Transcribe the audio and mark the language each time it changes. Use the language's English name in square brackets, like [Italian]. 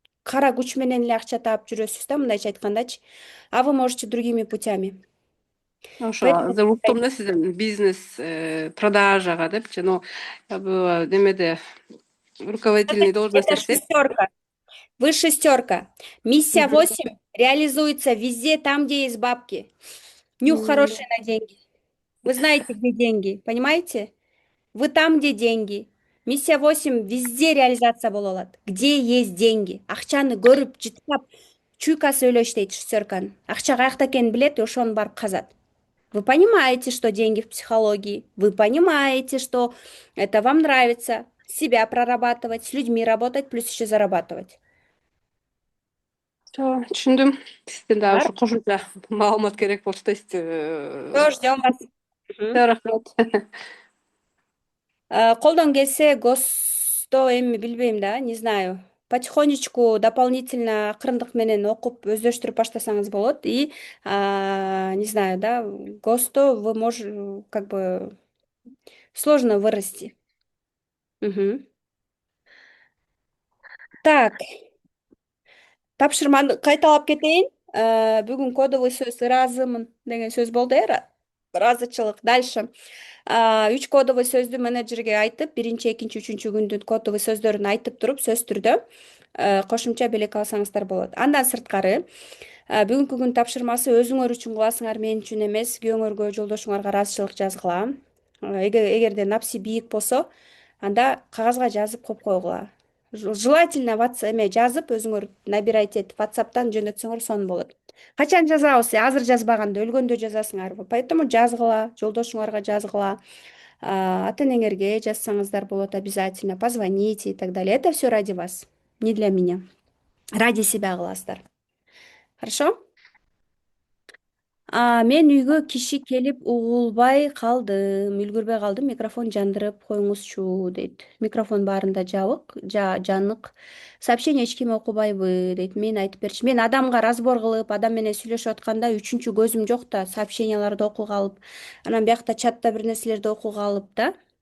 [Kyrgyz] Кара күч менен эле акча таап жүрөсүз да, мындайча айткандачы. [Russian] А вы можете другими путями. [Kyrgyz] Ошо [Russian] Поэтому [Kyrgyz] уктум да сизден бизнес, продажага депчи. [Russian] Ну, я бы немеде руководительный должности это [Kyrgyz] иштеп. [Russian] шестерка. Вы шестерка. Миссия Мгм. 8 реализуется везде, там, где есть бабки. Нюх М, хороший на деньги. Вы знаете, где деньги, понимаете? Вы там, где деньги. [Kyrgyz] Миссия 8 везде реализация бола алат. [Russian] Где есть деньги. [Kyrgyz] Акчаны көрүп, жыткап, чуйкасы өлө иштейт шестерканын. Акча каякта экенин билет и ошону барып казат. [Russian] Вы понимаете, что деньги в психологии. Вы понимаете, что это вам нравится. Себя прорабатывать, с людьми работать, плюс еще зарабатывать. [Kyrgyz] Түшүндүм. Сизден дагы Бар? ушу кошумча маалымат керек болчу да. [Russian] Все, ждем вас. Мгм. [Kyrgyz] Рахмат. Колдон келсе, ГОСТо эми билбейм да, [Russian] не знаю. Потихонечку дополнительно [Kyrgyz] акырындык менен окуп өздөштүрүп баштасаңыз болот. [Russian] И, не знаю, да, ГОСТо вы можете, как бы, сложно вырасти. Мгм. [Kyrgyz] Так, тапшырманы кайталап кетейин. Бүгүн кодовый сөз ыраазымын деген сөз болду, ыраазычылык. [Russian] Дальше. [Kyrgyz] 3 кодовый сөздү менеджерге айтып, биринчи, экинчи, үчүнчү күндүн кодовый сөздөрүн айтып туруп, сөз түрдө кошумча белек алсаңыздар болот. Андан сырткары, бүгүнкү күн тапшырмасы өзүңөр үчүн кыласыңар, мен үчүн эмес. Күйөөңөргө, жолдошуңарга ыраазычылык жазгыла. Эгерде напси бийик болсо, анда кагазга жазып коюп койгула. Желательно эме жазып, өзүңөр набирать этип, WhatsApp'тан жөнөтсөңөр сонун болот. Качан жазабыз? Азыр жазбаганда өлгөндө жазасыңарбы? Поэтому жазгыла, жолдошуңарга жазгыла, ата энеңерге жазсаңыздар болот [Russian] обязательно, позвоните и так далее. Это все ради вас, не для меня. Ради себя кыласыздар. Хорошо? [Kyrgyz] Мен үйгө киши келип угулбай калдым, үлгүрбөй калдым. Микрофон жандырып коюңузчу дейт. Микрофон баарында жанык. Сообщение эч ким окубайбы дейт. Мен айтып берчи. Мен адамга разбор кылып, адам менен сүйлөшүп атканда үчүнчү көзүм жок да, сообщенияларды окуга алып, анан биякта чатта бир нерселерди окуга алып да.